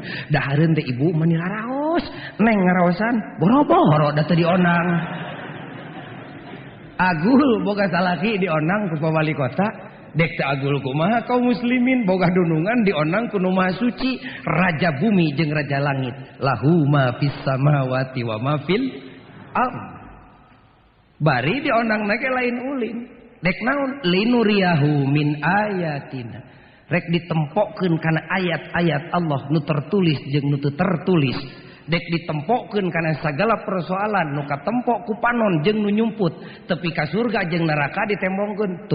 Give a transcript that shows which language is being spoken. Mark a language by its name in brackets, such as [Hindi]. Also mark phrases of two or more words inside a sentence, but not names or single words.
[Sundanese] Dahareun teh ibu mani laraos, Neng ngaraosan, boro-boro da teu dionang. Agul boga salaki dionang ku wali kota, dek teu agul kumaha kaum muslimin boga dunungan dionang ku Nu Maha Suci, Raja bumi jeung Raja langit. [Arabic] Lahu ma fis samawati wa ma fil ard. [Sundanese] Bari dionang ge lain ulin. Dek naon [Arabic] linuriyahu min ayatina, [Sundanese] rek ditempokkeun kana ayat-ayat Allah nu tertulis jeung nu teu tertulis. Dek ditempokkeun kana sagala persoalan nu katempok ku panon jeung nu nyumput, tepi ka surga jeung neraka ditembongkeun.